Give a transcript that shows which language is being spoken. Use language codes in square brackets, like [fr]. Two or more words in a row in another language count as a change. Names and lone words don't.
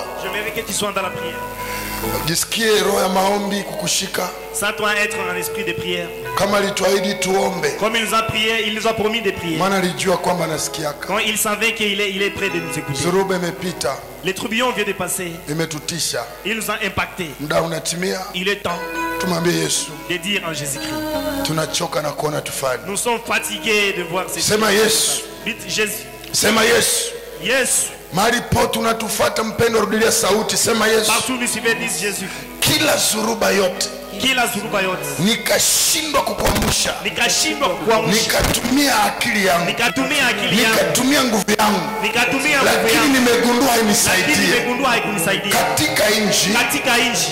[fr] Je veux que tu sois dans la prière. [sw] Jisikie roho ya maombi kukushika. [fr] Ça doit être un esprit de prière. [sw] Kama alituahidi tuombe. [fr] Comme il nous a prié, il nous a promis de prier. [sw] Maana alijua kwamba nasikiaka. [fr] Quand il savait qu'il est prêt de nous écouter. [sw] Zoruba imepita. [fr] Les tourbillons viennent de passer. [sw] Imetutisha. [fr] Il nous a impacté. [sw] Muda unatimia. [fr] Il est temps [sw] Tumwambie Yesu. [fr] de dire en Jésus-Christ. [sw] Tunachoka na kuona tufanye. [fr] Nous sommes fatigués de voir ces [sw] Sema Yesu. [fr] Vite Jésus. [sw] Sema Yesu. Yesu. Mahali pote unatufuata mpendo, rudilia sauti, sema Yesu. [fr] Partout nous suivons, dis Jésus. [sw] Kila zuruba yote Kila zuruba yote nikashindwa kukuamsha, nikashindwa kuamsha, nikatumia akili yangu, nikatumia akili yangu, nikatumia nguvu yangu, nikatumia nguvu lakini yangu, nimegundua lakini hainisaidie. nimegundua haikunisaidia. Katika nchi Katika nchi